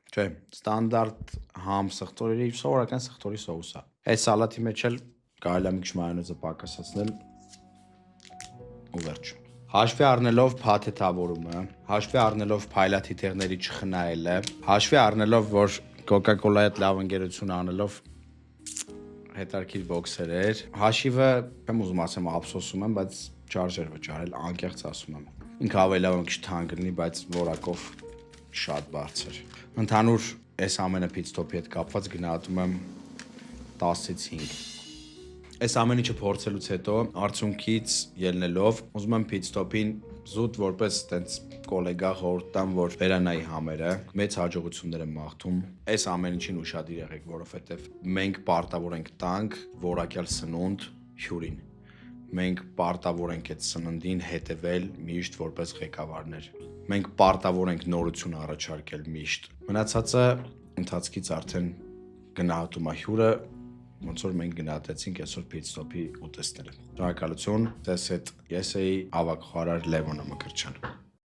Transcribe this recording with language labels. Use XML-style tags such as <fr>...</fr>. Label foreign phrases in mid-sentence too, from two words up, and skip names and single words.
<hy>Չէ, ստանդարտ համ սխտորի, սովորական սխտորի սոուսա։ Այս սալատի մեջ էլ կարելի է մի քիչ մայոնեզը պակասացնել ու վերջ։ Հաշվի առնելով փաթեթավորումը, հաշվի առնելով փայլաթիթեղների չխնայելը, հաշվի առնելով, որ Coca-Cola-ի հետ լավ ընկերություն անելով հետարքիր բոքսեր էր, հաշիվը չեմ ուզում ասեմ ափսոսում եմ, բայց չարժեր վճարել, անկեղծ ասում եմ։ Ինքը ավելի լավ մի քիչ թանկ լինի, բայց որակով շատ բարձր։ Ընդհանուր այս ամենը pit-stop-ի հետ կապված գնահատում եմ 10-ից 5։ Այս ամեն ինչը փորձելուց հետո արդյունքից ելնելով ուզում եմ pit-stop-ին զուտ որպես տենց կոլեգա խորհուրդ տամ, որ վերանայի համերը, մեծ հաջողություններ եմ մաղթում։ Այս ամեն ինչին ուշադիր եղեք, որովհետև մենք պարտավոր ենք տանք որակյալ սնունդ հյուրին։ Մենք պարտավոր ենք այդ սննդին հետևել միշտ որպես ղեկավարներ։ Մենք պարտավոր ենք նորություն առաջարկել միշտ։ Մնացածը ընթացքից արդեն գնահատում է հյուրը, ոնց որ մենք գնահատեցինք այսօր pit-stop-ի ուտեստները։ Շնորհակալություն, ձեզ հետ ես էի ավագ խոհարար Լևոնը Մկրտչյան։</hy>